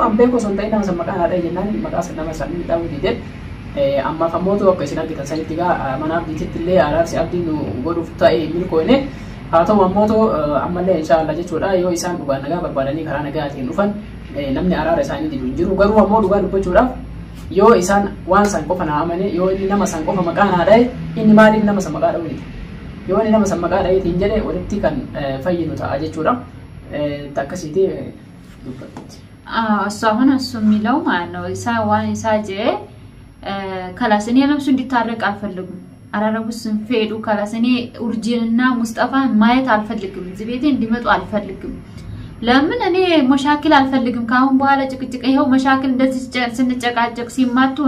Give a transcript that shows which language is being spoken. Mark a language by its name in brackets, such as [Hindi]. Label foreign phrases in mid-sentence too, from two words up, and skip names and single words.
[Oromo] an beeku osoo hin ta'in nama san maqaan haadha jennaan maqaa nama san dhabu didee ammaaf ammoo akka isin argitan sanitti gaa mana abdiititti illee araarsi abdiin nu godhuuf ta'e milkoone haa ta'u ammoo ammallee inshaallah jechuudha yoo isaan dhugaa nagaa barbaadanii karaa nagaatiin dhufan namni araara isaanii didu hin jiru garuu ammoo dhugaa dubbachuudhaaf yoo isaan waan san qofa na amane yoo inni nama san qofa maqaan haadha inni maaliif nama san maqaa dha'u yoo inni nama san maqaa dha'eetiin jedhe walitti kan fayyinu ta'a jechuudha takkasiiti dubbatti [Amharic] አሁን እሱ የሚለው ማለት ነው ዋን ኢሳጄ ከላስ እኔ ነፍሱ እንዲታረቅ አልፈልግም አራረቡ ስንፈዱ ከላስ እኔ ኡርጂንና ሙስጠፋን ማየት አልፈልግም እዚህ ቤቴ እንዲመጡ አልፈልግም ለምን እኔ መሻክል አልፈልግም ካሁን በኋላ ጭቅጭቅ ይሄው መሻክል እንደዚህ ስንጨቃጨቅ ሲማቱ እኔ